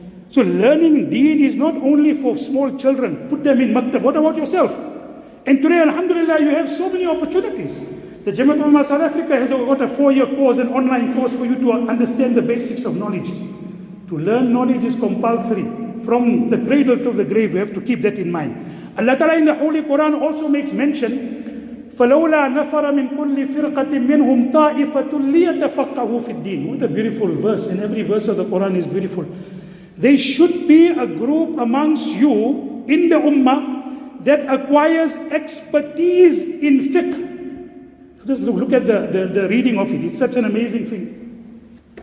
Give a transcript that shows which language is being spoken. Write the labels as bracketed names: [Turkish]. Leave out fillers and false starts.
[English] So learning Deen is not only for small children. Put them in maktab. What about yourself? And today, alhamdulillah, you have so many opportunities. The Jamaat Ulama South Africa has got a 4-year course, an online course for you to understand the basics of knowledge. To learn knowledge is compulsory. From the cradle to the grave, we have to keep that in mind. Allah Ta'ala in the Holy Quran also makes mention, [Arabic] فَلَوْلَا نَفَرَ مِنْ كُلِّ فِرْقَةٍ مِّنْهُمْ طَائِفَةٌ لِيَتَفَقَّهُوا فِي الدِّينِ. [English] What a beautiful verse, and every verse of the Quran is beautiful. There should be a group amongst you in the ummah that acquires expertise in fiqh. Just look at the reading of it. It's such an amazing thing.